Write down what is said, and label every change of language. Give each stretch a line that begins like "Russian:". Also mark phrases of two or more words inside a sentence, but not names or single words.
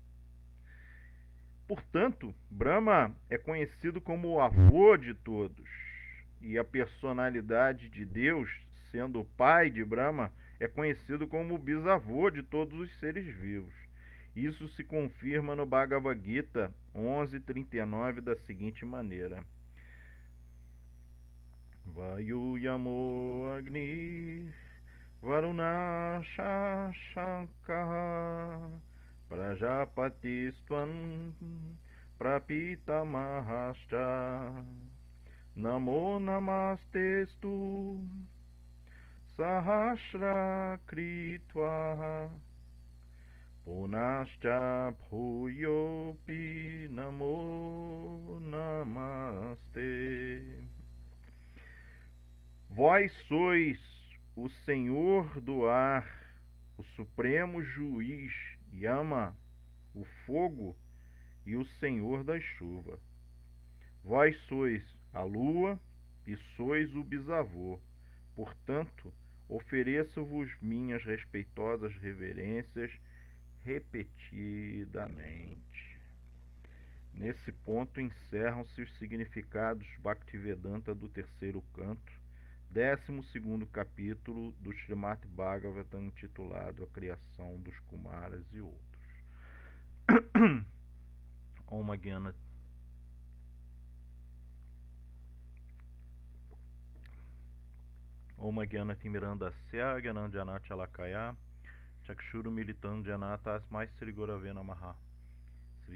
Portuguese: Portanto, Brahma é conhecido como o avô de todos, e a personalidade de Deus, sendo o pai de Brahma, é conhecido como o bisavô de todos os seres vivos. Isso se confirma no Bhagavad Gita 11:39 da seguinte maneira:
Sanskrit: Vayu Yamo Agni Varuna Shashankaha Prajapatistvan Prapita Mahascha Namo Namastestu Sahasra Kritva Punascha Bhuyopi Namo Namaste.
Portuguese: Vós sois o Senhor do ar, o Supremo Juiz, Yama, o fogo e o Senhor da chuva. Vós sois a lua e sois o bisavô. Portanto, ofereço-vos minhas respeitosas reverências repetidamente. Nesse ponto encerram-se os significados Bhaktivedanta do terceiro canto, 12º capítulo do Srimad Bhagavatam, intitulado A Criação dos Kumaras e Outros.
Sanskrit: Om Gyana Timirandasya Gyananjana Chalakaya Chakshuru Militam Jana Tasmai Sri Gurave Namaha Sri